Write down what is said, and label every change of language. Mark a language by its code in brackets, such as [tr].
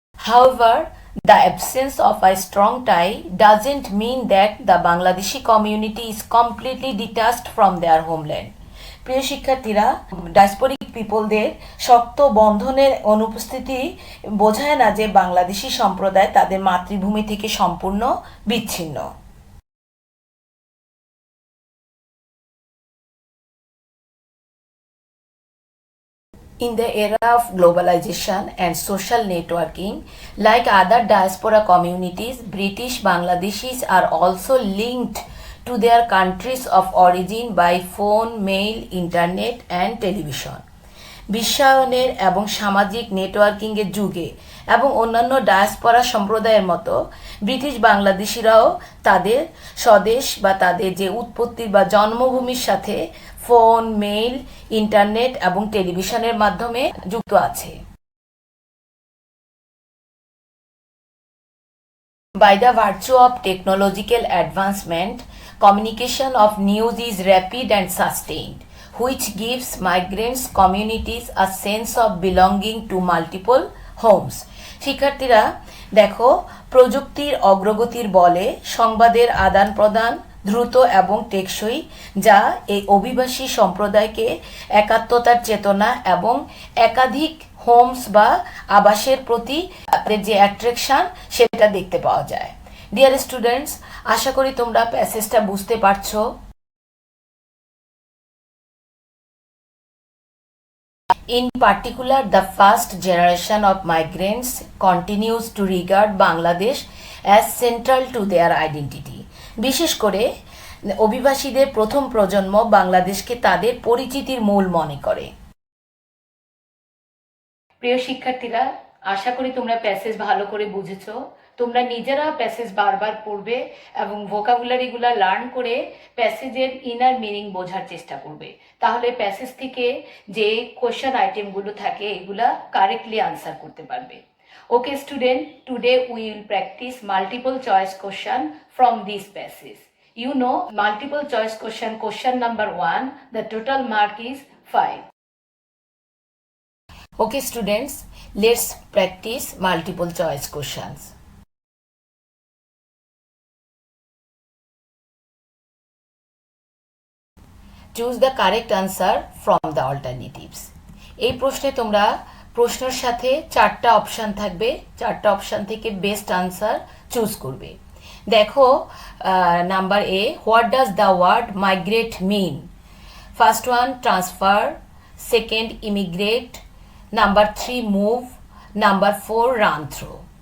[en] However, the absence of a strong tie doesn't mean that the Bangladeshi community is completely detached from their homeland. [bn] প্রিয় শিক্ষার্থীরা, ডায়াসপোরিক পিপলদের শক্ত বন্ধনের অনুপস্থিতি বোঝায় না যে বাংলাদেশি সম্প্রদায় তাদের মাতৃভূমি থেকে সম্পূর্ণ বিচ্ছিন্ন। [en] In the era of globalization and social networking, like other diaspora communities, British Bangladeshis are also linked to their countries of origin by phone, mail, internet and television. [bn] বিশ্বায়নের এবং সামাজিক নেটওয়ার্কিংয়ের যুগে এবং অন্যান্য ডায়াসপরা সম্প্রদায়ের মতো ব্রিটিশ বাংলাদেশিরাও তাদের স্বদেশ বা তাদের যে উৎপত্তির বা জন্মভূমির সাথে ফোন, মেইল, ইন্টারনেট এবং টেলিভিশনের মাধ্যমে যুক্ত আছে। [en] By the virtue of technological advancement, communication of news is rapid and sustained, which gives migrants communities a sense of belonging to multiple homes. [bn] শিক্ষার্থীরা দেখো, প্রযুক্তির অগ্রগতির বলে সংবাদের আদান প্রদান দ্রুত এবং টেকসই, যা এই অভিবাসী সম্প্রদায়কে একাত্মতার চেতনা এবং একাধিক হোমস বা আবাসের প্রতি তাদের যে অ্যাট্রাকশন সেটা দেখতে পাওয়া যায়। [en] dear students, [bn] আশা করি তোমরা প্যাসেজটা বুঝতে পারছো। [en] In particular, the first generation of migrants continues to regard Bangladesh as central to their identity. [bn] বিশেষ করে অভিবাসীদের প্রথম প্রজন্ম বাংলাদেশকে তাদের পরিচিতির মূল মনে করে। প্রিয় শিক্ষার্থীরা, আশা করি তোমরা প্যাসেজ ভালো করে বুঝেছো। তোমরা নিজেরা প্যাসেজ বারবার পড়বে এবং ভোকাবুলারিগুলো লার্ন করে প্যাসেজের ইনার মিনিং বোঝার চেষ্টা করবে। তাহলে প্যাসেজ থেকে যে কোয়েশ্চেন আইটেমগুলো থাকে এগুলা কারেক্টলি আনসার করতে পারবে। [en] Okay student, today we will practice multiple choice question from this passage. You know multiple choice question number 1, the total mark is 5. Okay students, let's practice multiple choice questions. Choose the correct answer from the alternatives. [bn] এই প্রশ্নে তোমরা প্রশ্নের সাথে চারটা option থাকবে, চারটা option থেকে best answer choose করবে। [en] দেখো number A, what does the word migrate mean? First one transfer, second immigrate, number 3 move, number 4 run throw.